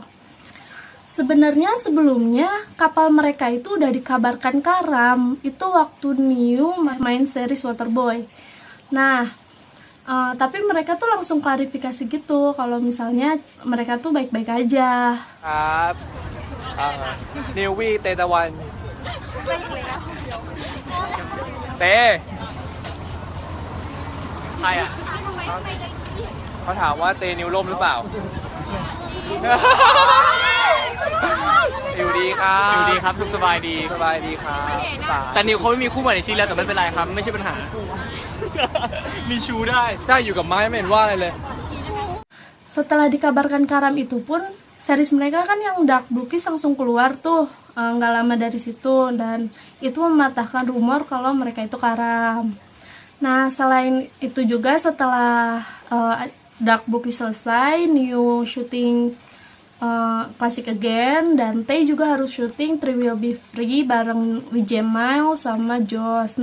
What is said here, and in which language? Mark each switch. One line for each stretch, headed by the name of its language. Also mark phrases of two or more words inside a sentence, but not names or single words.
Indonesian: Sebenarnya sebelumnya kapal mereka itu udah dikabarkan karam. Itu waktu Neo main series Waterboy. Nah, tapi mereka tuh langsung klarifikasi gitu kalau misalnya mereka tuh baik-baik aja.
Thai: นิววี่เตตะวันเตใครอ่ะเขาถามว่าเตนิวล่มหรือเปล่าอยู่ดีครับอยู่ดีครับสุขสบายดีสบายดีครับแต่นิวเขาไม่มีคู่ใหม่ในซีรีส์แล้วแต่ไม่เป็นไรครับไม่ใช่ปัญหามีชูได้ใช่อยู่กับไม้ไม่เห็นว่าอะไรเลย
Indonesian: Setelah dikabarkan karam itu pun series mereka kan yang Dark Bookies langsung keluar tuh nggak lama dari situ dan itu mematahkan rumor kalau mereka itu karam. Nah, selain itu juga setelah Dark Bookies selesai, Neo syuting Classic Again dan Tae juga harus syuting Three Will Be Free bareng Wije Mile sama Joss.